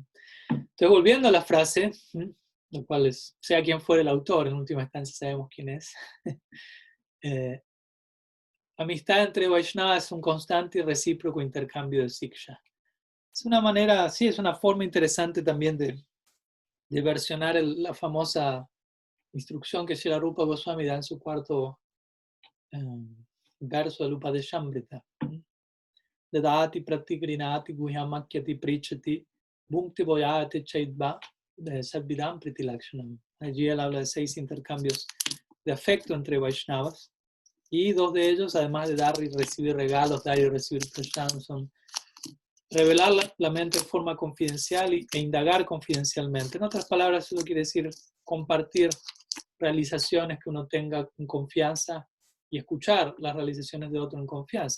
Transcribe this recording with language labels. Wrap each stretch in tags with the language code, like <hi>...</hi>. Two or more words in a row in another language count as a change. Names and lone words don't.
<es>Entonces, volviendo a la frase, lo cual es, sea quien fuera el autor, en última instancia sabemos quién es, amistad entre Vaishnavas es un constante y recíproco intercambio de siksha. Es una manera, sí, es una forma interesante también de versionar la famosa instrucción que Srila Rupa Goswami da en su cuarto verso del Upadeshamrita.</es> <sa>Dadati pratigrinati guhyamakyati prichati bhukti voyati chaitva sabvidam pritilakshanam.</sa> <es>Allí él habla de 6 intercambios de afecto entre Vaishnavas, y 2 de ellos, además de dar y recibir regalos, dar y recibir prashadam, son revelar la mente de forma confidencial e indagar confidencialmente. En otras palabras, eso quiere decir compartir realizaciones que uno tenga en confianza y escuchar las realizaciones de otro en confianza.</es>